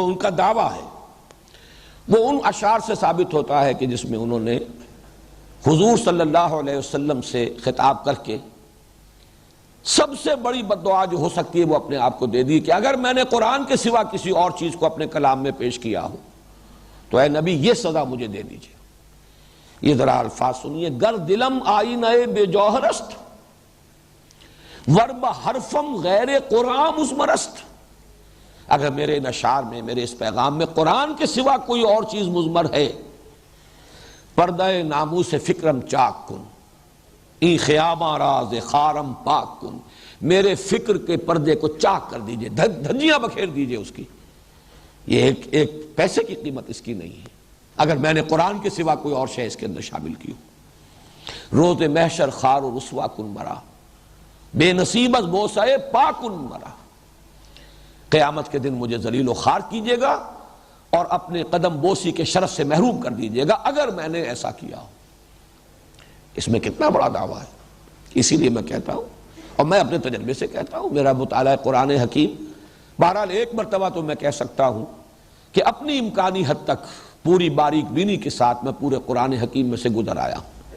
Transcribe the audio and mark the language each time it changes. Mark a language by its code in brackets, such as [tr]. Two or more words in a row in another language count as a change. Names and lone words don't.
[ur] ان کا دعویٰ ہے، وہ ان اشعار سے ثابت ہوتا ہے کہ جس میں انہوں نے حضور صلی اللہ علیہ وسلم سے خطاب کر کے سب سے بڑی بد دعا جو ہو سکتی ہے وہ اپنے آپ کو دے دی کہ اگر میں نے قرآن کے سوا کسی اور چیز کو اپنے کلام میں پیش کیا ہو تو اے نبی یہ سزا مجھے دے دیجئے۔ یہ ذرا الفاظ سنیے، [fa] گر دلم آئینہ بے جوہر است، ورب حرفم غیر قرآن مزمرست، [ur] اگر میرے ان اشعار میں، میرے اس پیغام میں قرآن کے سوا کوئی اور چیز مضمر ہے، [fa] پردہ ناموس فکرم چاک کن، ای خیامہ راز خارم پاک کن، [ur] میرے فکر کے پردے کو چاک کر دیجئے، دھجیاں بکھیر دیجئے اس کی، یہ ایک پیسے کی قیمت اس کی نہیں ہے اگر میں نے قرآن کے سوا کوئی اور شے اس کے اندر شامل کی ہو۔ [fa] روز محشر خار و رسوا کن مرا، بے نصیب از بوسہ پاکن مرا، [ur] قیامت کے دن مجھے ذلیل و خوار کیجیے گا اور اپنے قدم بوسی کے شرف سے محروم کر دیجیے گا اگر میں نے ایسا کیا ہو۔ اس میں کتنا بڑا دعویٰ ہے۔ اسی لیے میں کہتا ہوں، اور میں اپنے تجربے سے کہتا ہوں، میرا مطالعہ قرآن حکیم بہرحال ایک مرتبہ تو میں کہہ سکتا ہوں کہ اپنی امکانی حد تک پوری باریک بینی کے ساتھ میں پورے قرآن حکیم میں سے گزر آیا ہوں۔